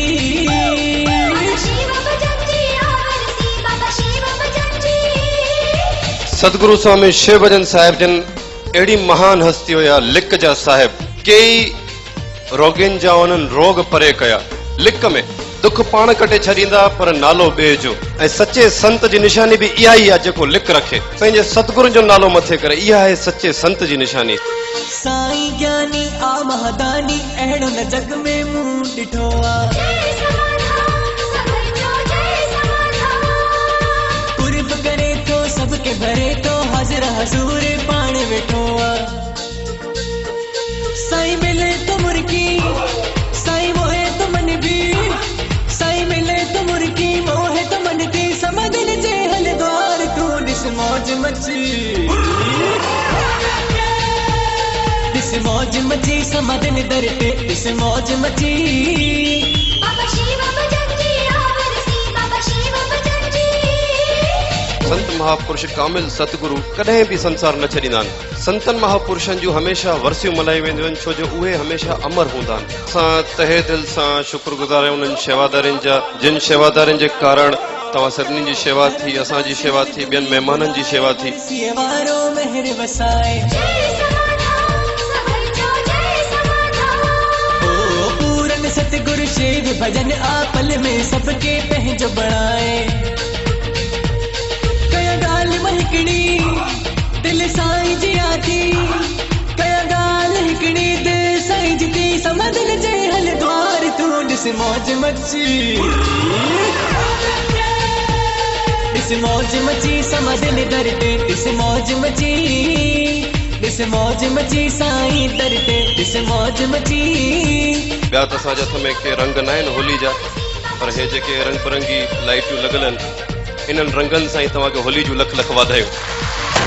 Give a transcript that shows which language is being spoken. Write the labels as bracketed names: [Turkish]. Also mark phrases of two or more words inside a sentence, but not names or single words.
[Sindhi] बाबा शिव भजन जी आवरसी बाबा शिव भजन जी सतगुरु स्वामी शिव भजन साहिब जन अहिड़ी महान हस्ती हुया लिक जा साहिब कई रोगियुनि जा उन्हनि रोग परे कया लिक में दुख पाण कटे छॾींदा पर नालो ॿिए जो ऐं सचे संत जी निशानी बि इहा ई आहे जेको लिक रखे पंहिंजे सतगुरु जो नालो मथे करे इहा आहे सचे संत जी निशानी साईं ज्ञानी आ महादानी अहिड़ो न जग में मूं ॾिठो आहे जय समाधान सभई जो जय समाधान पुरब करे थो सबके भरे थो हाज़िर हज़ूर पाण वेठो आहे साईं मिले तो मुर्की साईं मोहे तो मन भी साईं मिले तो मुर्की मोहे तो मन थी समझन जे हल द्वार तू ॾिस मौज मची ॾिस मौज मची समझन दर ते ॾिस मौज मची बाबा शिव भजन जी आवरसी बाबा शिव भजन जी संत महापुरुष कामिल सतगुरु कॾहिं बि संसार न छॾींदा आहिनि संतनि महापुरुषनि जूं हमेशा वरसियूं मल्हाई वेंदियूं आहिनि छो जो उहे हमेशा अमर हूंदा आहिनि असां तहे दिल सां शुक्रगुज़ार आहियूं उन्हनि शेवादारनि जा जिन शेवादारनि जे कारण तव्हां सभिनी जी शेवा थी असांजी शेवा थी ॿियनि महिमाननि जी शेवा थी सिए वारो मेहर वसाए जय समाधान सभई जो जय समाधान ओ पूरन सतगुरु शिव भजन आपल में सबके पंहिंजो बणाए कया ॻाल्हि महकड़ी दिल साईं जी आती कया ॻाल्हि हिकड़ी दिल साईं जी थी समझन जे हल द्वार तू ॾिस मौज मची ॾिस मौज मची समझन दर ते ॾिस मौज मची ॾिस मौज मची साईं दर ते ॾिस मौज मची ॿिया त असांजे हथ में के रंग न आहिनि होली जा पर हे जेके रंग बिरंगी लाइटूं लॻल आहिनि इन्हनि रंगनि सां ई तव्हांखे होली जूं लख लख वाधायूं